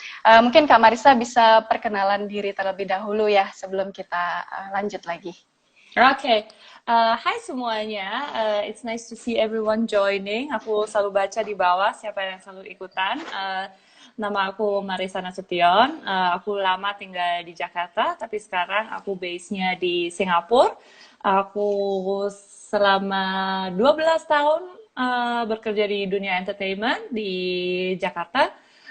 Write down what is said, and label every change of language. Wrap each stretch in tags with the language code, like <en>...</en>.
<id>Mungkin Kak Marisa bisa perkenalan diri terlebih dahulu ya sebelum kita lanjut lagi. Okay. Hai semuanya.</id> <en>It's nice to see everyone joining.</en> <id>Aku selalu baca di bawah siapa yang selalu ikutan. Nama aku Marisa Nasution. Aku lama tinggal di Jakarta, tapi sekarang aku base-nya di Singapura. Aku selama 12 tahun bekerja di dunia entertainment di Jakarta.</id>